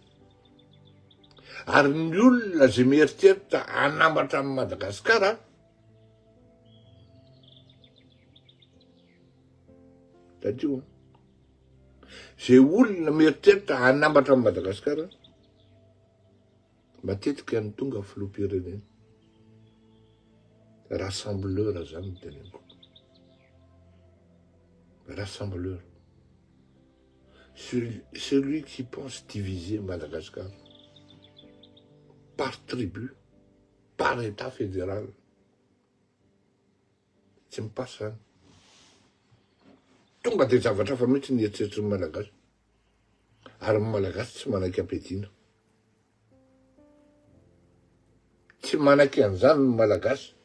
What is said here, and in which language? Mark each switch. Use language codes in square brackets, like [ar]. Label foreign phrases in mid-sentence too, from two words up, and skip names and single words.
[mg] Ary ny olona zay mieritreritra hanambatra amin'ny Madagasikara, tadio. Zay olona mieritreritra hanambatra amin'ny Madagasikara, matetika ny tonga filoham-pirenena. Rassembleur zany ny teneniko. Rassembleur. [fr] Celui qui pense diviser Madagascar par tribu, par état fédéral. [mg] Tsy mipasa. Tonga de zavatra fa mihitsy nieritreritry ny Malagasy. Ary ny Malagasy tsy manaky am-piadiana. Tsy manaky an'izany ny Malagasy.